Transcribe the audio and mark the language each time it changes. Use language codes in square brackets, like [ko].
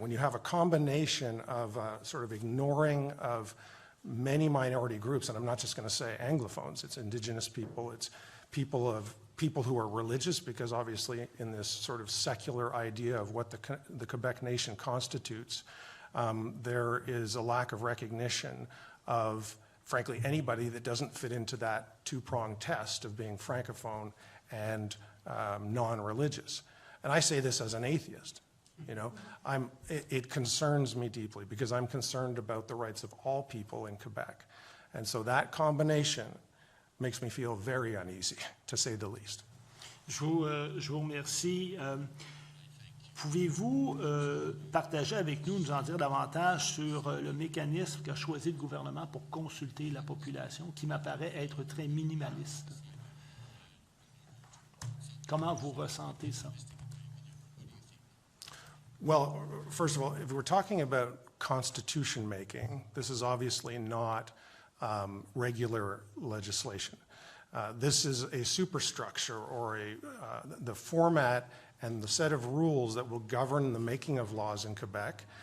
[en] When you have a combination of sort of ignoring of many minority groups, and I'm not just going to say Anglophones, it's Indigenous people, it's people who are religious, because obviously in this sort of secular idea of what the Quebec nation constitutes, there is a lack of recognition of, frankly, anybody that doesn't fit into that two-pronged test of being Francophone and non-religious. And I say this as an atheist. You know, it concerns me deeply because I'm concerned about the rights of all people in Quebec. And so that combination makes me feel very uneasy, to say the least. [fr] Je vous remercie. Pouvez-vous partager avec nous, nous en dire davantage sur le mécanisme qu'a choisi le gouvernement pour consulter la population, qui m'apparaît être très minimaliste? Comment vous ressentez ça? [en] Well, first of all, if we're talking about constitution making, this is obviously not regular legislation. This is a superstructure or the format and the set of rules that will govern the making of laws in Quebec.